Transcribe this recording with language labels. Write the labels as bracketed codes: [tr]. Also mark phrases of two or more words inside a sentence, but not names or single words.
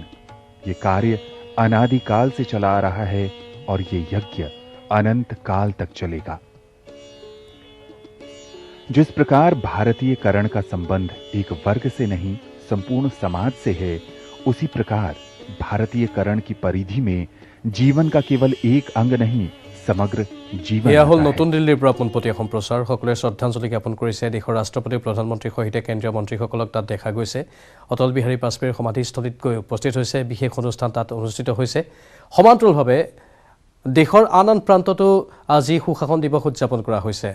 [hi] ये कार्य अनादिकाल से चला आ रहा है और ये यज्ञ अनंत काल तक चलेगा। जिस प्रकार भारतीयकरण का संबंध एक वर्ग से नहीं संपूर्ण समाज से है, उसी प्रकार भारतीयकरण की परिधि में जीवन का केवल एक अंग नहीं समग्र जीवन [as] এয়া হল [hi] आता है। [as] নতুন দিল্লীৰ পৰা পোনপটীয়া সম্প্ৰচাৰ। সকলোৱে শ্ৰদ্ধাঞ্জলি জ্ঞাপন কৰিছে দেশৰ ৰাষ্ট্ৰপতি প্ৰধানমন্ত্ৰীৰ সৈতে কেন্দ্ৰীয় মন্ত্ৰীসকলক তাত দেখা গৈছে। অটল বিহাৰী বাজপেয়ীৰ সমাধিস্থলীত গৈ উপস্থিত হৈছে। বিশেষ অনুষ্ঠান তাত অনুষ্ঠিত হৈছে। সমান্তৰালভাৱে দেশৰ আন প্ৰান্ততো আজি সুশাসন দিৱস উদযাপন কৰা হৈছে।